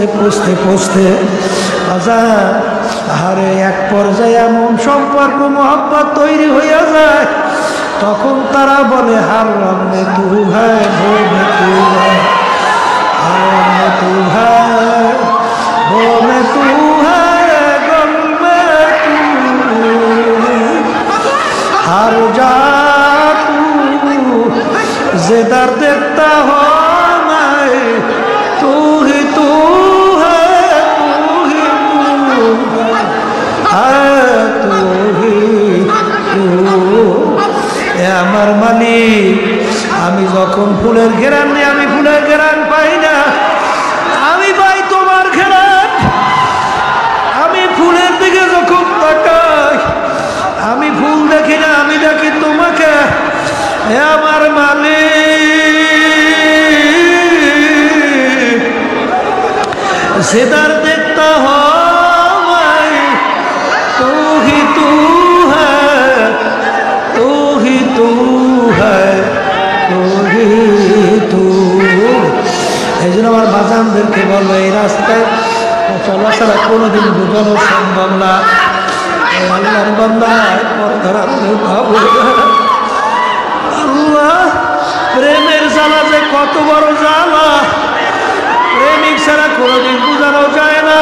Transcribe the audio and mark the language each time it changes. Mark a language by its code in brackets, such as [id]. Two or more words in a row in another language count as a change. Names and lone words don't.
[bn] পৌঁছতে পৌঁছতে বাজান আরে এক পর্যায়ে এমন সম্পর্ক মোহাব্বত তৈরি হইয়া যায়, তখন তারা বলে [hi] हर रंग में तू है, भो में तू है, हर रंग में तू है, भो में तू है, ग़म में तू हर जा तू जिधर देखता हो मैं, तू ही तू है, तू ही तू है, तू ही तू। [bn] আমার মালিক, আমি যখন ফুলের ঘেরান নিয়ে আমি ফুলের ঘেরান পাই না, আমি পাই তোমার ঘেরান। আমি ফুলের দিকে যখন তাকাই আমি ফুল দেখি না, আমি দেখি তোমাকে। হে আমার মালিক, [hi] जिधर देखता हो मैं, तू ही तू है, तू ही तू है, तू ही तू। [bn] এই জন্য আমার বাজানদেরকে বলবো এই রাস্তায় চলাচলা কোনোদিন বোঝানো সম্ভব না। আল্লাহর বান্দা পর্দার আল্লাহ প্রেমের জ্বালা যে কত বড় জ্বালা, প্রেমিক ছাড়া কোনোদিন বোঝানো যায় না।